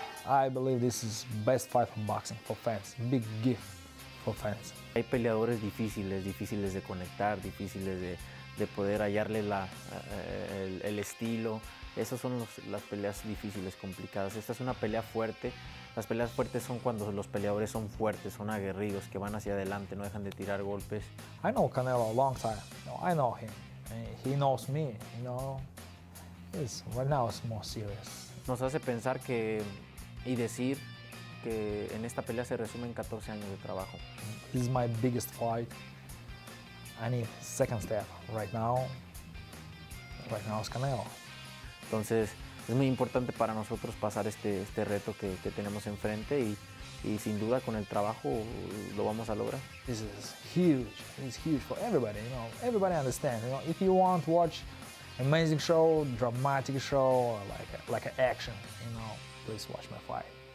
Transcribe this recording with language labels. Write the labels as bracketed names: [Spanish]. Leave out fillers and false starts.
[English] I believe this is best fight for boxing for fans. Big gift for fans. [Spanish] Hay peleadores difíciles de conectar, difíciles de poder hallarle el estilo. Esas son las peleas difíciles, complicadas. Esta es una pelea fuerte. Las peleas fuertes son cuando los peleadores son fuertes, son aguerridos, que van hacia adelante, no dejan de tirar golpes. [English] I know Canelo a long time. I know him. He knows me. Right now it's more serious. [Spanish] Nos hace pensar y decir que en esta pelea se resumen 14 años de trabajo. [English] This is my biggest fight. I need second step. Right now it's Canelo. [Spanish] Entonces es muy importante para nosotros pasar este reto que tenemos enfrente y sin duda con el trabajo lo vamos a lograr. [English] This is huge. It's huge for everybody. Everybody understands. If you want to watch amazing show, dramatic show, or like an action, please watch my fight.